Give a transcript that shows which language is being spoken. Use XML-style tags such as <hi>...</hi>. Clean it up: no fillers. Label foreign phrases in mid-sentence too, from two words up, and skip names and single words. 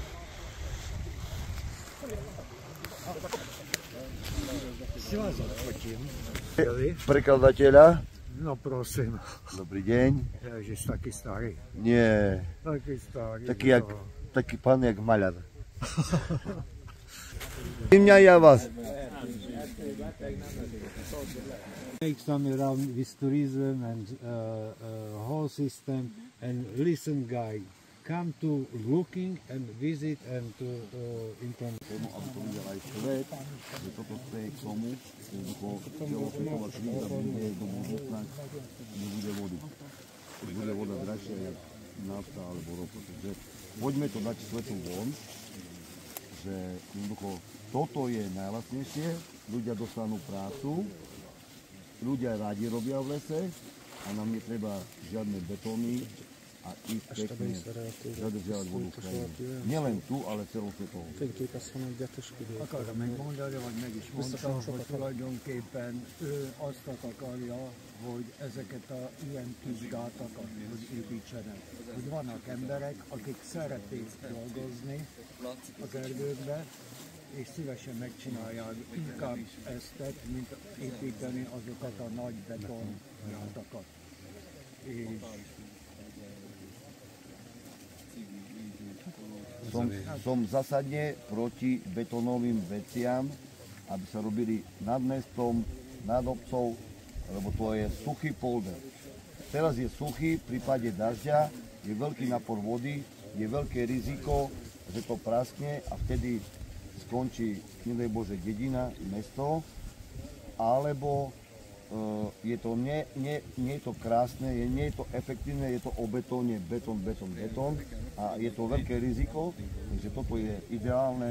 <sk>Prekladateľa. No prosím. Dobrý deň. Ježiš, taký starý. Nie. Taký starý. Taký pán jak maľar. Mňa ja vás.</sk> <en>Take some around with tourism and whole system and listen guy. Come to looking and visit and to inform.</en> <sk>Aby to videl aj svet, že toto speje k tomu, že celosvetová kríza bude do budúcna, nebude vody. Bude voda drahšia jak nafta alebo ropa. Takže poďme to dať svetu von, že jednoducho toto je najlacnejšie, ľudia dostanú prácu, ľudia rádi robia v lese a nám netreba žiadne betóny a ich pekne zadržiavať vodu v krajine. Nielen tu, ale celosvetovo.</sk> <hu>Akarja megmondani, vagy meg is mondta, hogy tulajdonképpen ő azt akarja, hogy ezeket a ilyen kis gátakat építsenek. Hogy vannak emberek, akik szeretnék dolgozni az erdőkbe, és szívesen megcsinálják inkább ezt, mint építeni azokat a nagy betongátakat.</hu> <sk>Som zásadne proti betónovým veciam, aby sa robili nad mestom, nad obcov, lebo to je suchý polder. Teraz je suchý, v prípade dažďa je veľký napor vody, je veľké riziko, že to praskne a vtedy skončí, nedaj Bože, dedina, mesto, alebo je to, nie je to krásne, nie je to efektívne, je to o betóne, betón a je to veľké riziko, takže toto je ideálne.</sk>